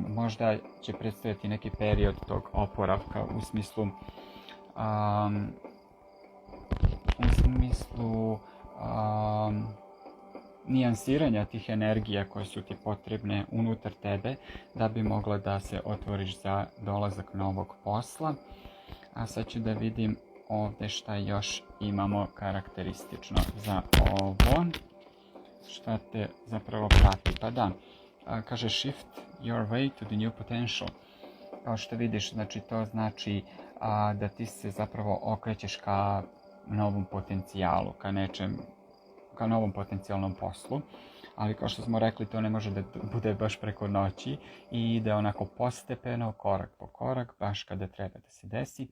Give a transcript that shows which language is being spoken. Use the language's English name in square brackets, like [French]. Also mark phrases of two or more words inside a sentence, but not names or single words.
[Serbian] Možda će predstaviti neki period tog oporavka u smislu nijansiranja tih energija koje su ti potrebne unutar tebe da bi mogla da se otvoriš za dolazak novog posla. A sad ću da vidim ovdje šta još imamo karakteristično za ovo. Šta te zapravo prati? Pa da, kaže [English] shift your way to the new potential. [Serbian] Kao što vidiš, znači to znači da ti se zapravo okrećeš ka novom potencijalu, ka novom potencijalnom poslu, ali kao što smo rekli, to ne može da bude baš preko noći i ide onako postepeno, korak po korak, baš kada treba da se desi.